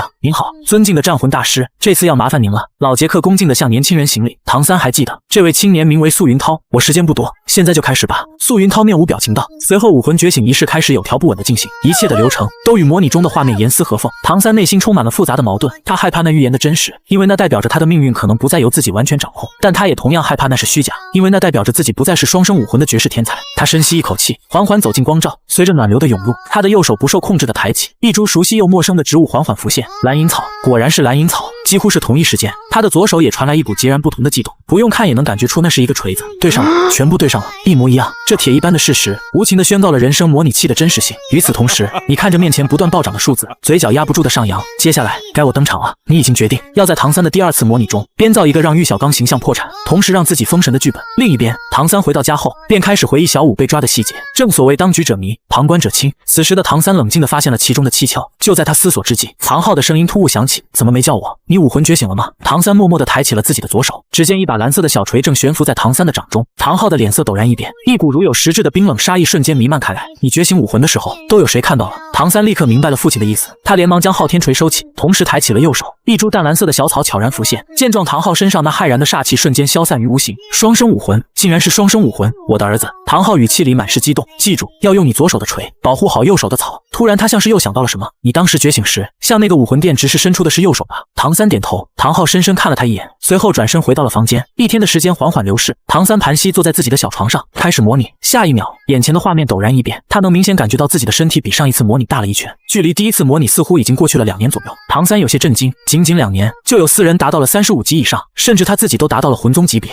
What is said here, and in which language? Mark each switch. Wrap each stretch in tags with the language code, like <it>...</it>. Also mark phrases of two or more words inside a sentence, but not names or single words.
<zh>您好，尊敬的戰魂大師，這次要麻煩您了。老傑克恭敬地向年輕人行禮。唐三還記得這位青年名為素雲濤，我時間不多，現在就開始吧。素雲濤面無表情道。隨後武魂覺醒儀式開始有條不紊地進行，一切的流程都與模擬中的畫面嚴絲合縫。唐三內心充滿了複雜的矛盾，他害怕那預言的真實，因為那代表着他的命運可能不再由自己完全掌控，但他也同樣害怕那是虛假，因為那代表着自己不再是双生武魂的絕世天才。他深吸一口氣，緩緩走進光照，隨着暖流的湧入，他的右手不受控制地抬起，一株熟悉又陌生的植物緩緩浮現。藍銀草，果然是藍銀草。幾乎是同一时間，他的左手也傳來一股截然不同的悸动，不用看也能感覺出那是一個錘子。對上了，全部对上了，一模一樣。這鐵一般的事實無情地宣告了人生模擬器的真實性。與此同時，你看着面前不斷暴漲的數字，嘴角壓不住的上揚。接下來該我登場了。你已經決定要在唐三的第2次模擬中編造一個讓玉小剛形象破產，同時讓自己封神的劇本。另一邊，唐三回到家後便開始回憶小五被抓的細節。正所謂當局者迷，旁觀者清。此時的唐三冷靜地發現了其中的蹊蹺。就在他思索之際，唐昊的聲音突兀響起：怎麼沒叫我？你武魂覺醒了嗎？唐三默默地抬起了自己的左手，只見一把藍色的小錘正懸浮在唐三的掌中。唐昊的臉色陡然一變，一股如有實質的冰冷殺意瞬間彌漫開來。你覺醒武魂的時候，都有誰看到了？唐三立刻明白了父親的意思，他連忙將昊天錘收起，同時抬起了右手，一株淡藍色的小草悄然浮現。見狀，唐昊身上那骇然的煞氣瞬間消散於無形。雙生武魂，竟然是雙生武魂！我的兒子！唐昊語氣裡滿是激動，記住，要用你左手的錘保護好右手的草。突然，他像是又想到了什麼，你當时覺醒時，向那個武魂殿直视伸出的是右手吧？唐三點頭。唐昊深深看了他一眼，隨後轉身回到了房間。一天的時間緩緩流逝，唐三盤膝坐在自己的小床上，開始模擬。下一秒，眼前的畫面陡然一變，他能明顯感覺到自己的身體比上一次模擬大了一圈，距離第一次模擬似乎已經過去了2年左右。唐三有些震驚，僅僅2年就有4人達到了35級以上，甚至他自己都達到了魂宗級別。</zh>